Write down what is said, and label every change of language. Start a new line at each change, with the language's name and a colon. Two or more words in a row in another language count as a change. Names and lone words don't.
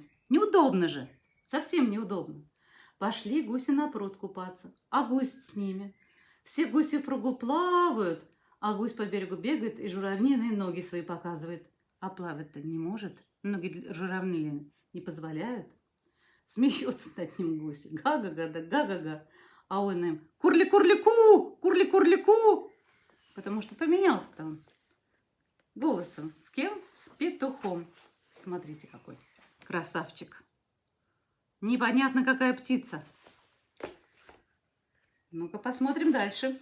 Russian: Неудобно же, совсем неудобно. Пошли гуси на пруд купаться, а гусь с ними. Все гуси в пругу плавают, а гусь по берегу бегает и журавлиные ноги свои показывает. А плавать-то не может, ноги журавлиные не позволяют. Смеется над ним гусь. Га-га-га, да га-га-га. А он им курли-курлику, курли-курлику. Потому что поменялся-то он голосом. С кем? С петухом. Смотрите, какой красавчик. Непонятно, какая птица. Ну-ка, посмотрим дальше.